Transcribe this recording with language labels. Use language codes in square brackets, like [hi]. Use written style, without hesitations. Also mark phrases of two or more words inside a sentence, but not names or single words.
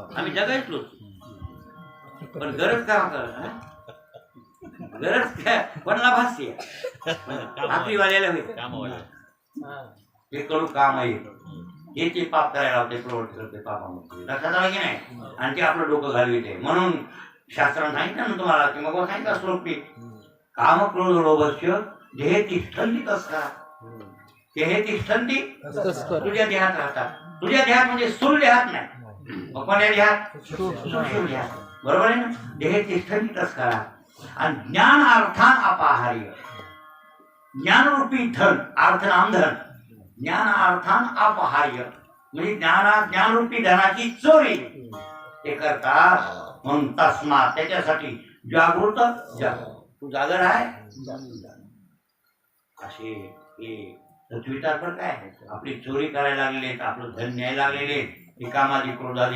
[mr] आम्ही जगायचलो पण गरज का गरज काय कोणाला भासते? भाकरीवाल्याला होईल. हे कडू काम आहे. हे ते पाप करायला होते, प्रवृत्ती करते पापामध्ये. लक्षात आलं की नाही? आणि ते आपलं डोकं घालविते. म्हणून शास्त्रानं सांगितलं ना तुम्हाला की मग सांगितलं श्लोकी [sa] काम क्रोध लोभस्य देहे तिष्ठन्ति तस्करा. देहे तिष्ठन्ति [mr] तुझ्या देहात राहतात. तुझ्या देहात म्हणजे स्थूल देहात नाही, मग कोण्या देहात? सूक्ष्म देहात. बरोबर आहे ना? [sa] देहे तिष्ठन्ति तस्करा. [mr] आणि [sa] ज्ञान अर्थान अपाहार्य. [mr] ज्ञानरूपी धन, अर्थ नाम धन. [sa] ज्ञान अर्थान अपहार्य [mr] म्हणजे ज्ञानरूपी धनाची चोरी ते करतात. म्हणून तस्मात त्याच्यासाठी जागृत तू जागर आहे असे हे पृथ्वीचा पण काय आपली चोरी करायला लागलेले, आपलं धन न्यायला लागलेले, हे कामादी क्रोधादी.